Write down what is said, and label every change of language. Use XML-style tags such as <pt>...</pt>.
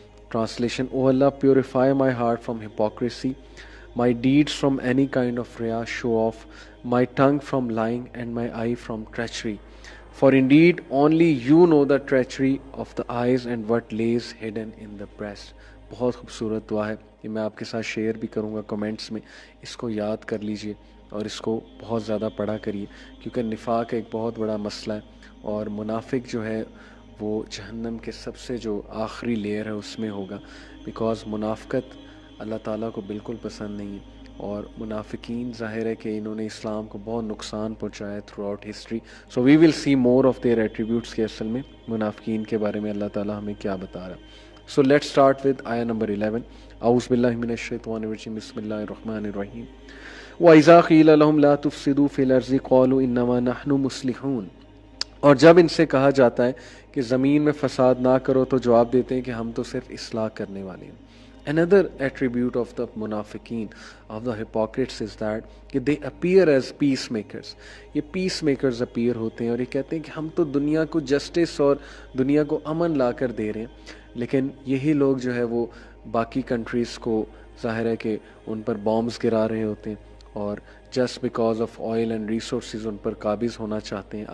<en>Translation: O Allah, purify my heart from hypocrisy, my deeds from any kind of riya, show off, my tongue from lying, and my eye from treachery. For indeed only you know the treachery of the eyes and what lays hidden in the breast.</en> <ur>بہت خوبصورت دعا ہے یہ، میں آپ کے ساتھ share بھی کروں گا کمنٹس میں. اس کو یاد کر لیجئے اور اس کو بہت زیادہ پڑھا کریے، کیونکہ نفاق ایک بہت بڑا مسئلہ ہے. اور منافق جو ہے وہ جہنم کے سب سے جو آخری لیئر ہے اس میں ہوگا، بیکاز منافقت اللہ تعالیٰ کو بالکل پسند نہیں ہے. اور منافقین ظاہر ہے کہ انہوں نے اسلام کو بہت نقصان پہنچایا ہے</ur> <en>Throughout history. So we will see more of their attributes</en> <ur>کہ اصل میں منافقین کے بارے میں اللہ تعالیٰ ہمیں کیا بتا رہا ہے.</ur> <en>so let's start with</en> <ar>آیہ نمبر 11. اعوذ باللہ من الشیطان الرجیم، بسم اللہ الرحمن الرحیم. وَإِذَا قِيلَ لَهُمْ لَا تُفْسِدُوا فِي الْأَرْضِ قَالُوا إِنَّمَا نَحْنُ مُصْلِحُونَ.</ar> <ur>اور جب ان سے کہا جاتا ہے کہ زمین میں فساد نہ کرو تو جواب دیتے ہیں کہ ہم تو صرف اصلاح کرنے والے ہیں.</ur> <en>Another attribute of the munafiqeen, of the hypocrites is that they appear as peacemakers.</en> <ur>یہ پیس میکرز اپیئر ہوتے ہیں اور یہ کہتے ہیں کہ ہم تو دنیا کو جسٹس اور دنیا کو امن لا کر دے رہے ہیں، لیکن یہی لوگ جو ہے وہ باقی کنٹریز کو ظاہر ہے کہ ان پر بامبز گرا رہے ہوتے ہیں اور</ur> <en>just because of oil and resources</en> <ur>ان پر قابض ہونا چاہتے ہیں.</ur>